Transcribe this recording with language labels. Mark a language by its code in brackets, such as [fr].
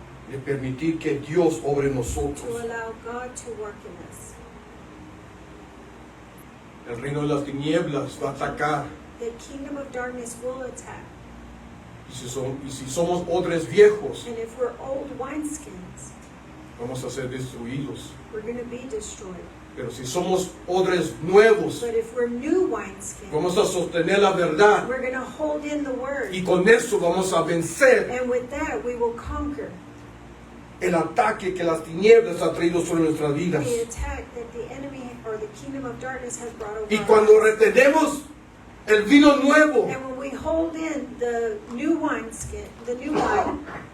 [es] de permitir que Dios obre en [en] to [es] nosotros. [en] allow God to work in us. [es] El reino de las tinieblas va a atacar. [en] The kingdom of darkness will attack. [es] Y si somos odres viejos, [en] And if we're old wineskins, [es] vamos a ser destruidos. [en] we're going to be destroyed. [es] Pero si somos odres nuevos, [en] But if we're new wineskins, [es] vamos a sostener la verdad. [en] we're going to hold in the word. [es] Y con eso vamos a vencer [en] And with that, we will conquer [es] el ataque que las tinieblas ha traído sobre nuestras vidas. [en] the attack that the enemy or the kingdom of darkness has brought over [es] Y [en] our [es] cuando [en] lives. [es] retenemos el vino nuevo, [en] And when we hold in the new wineskin, the new wine,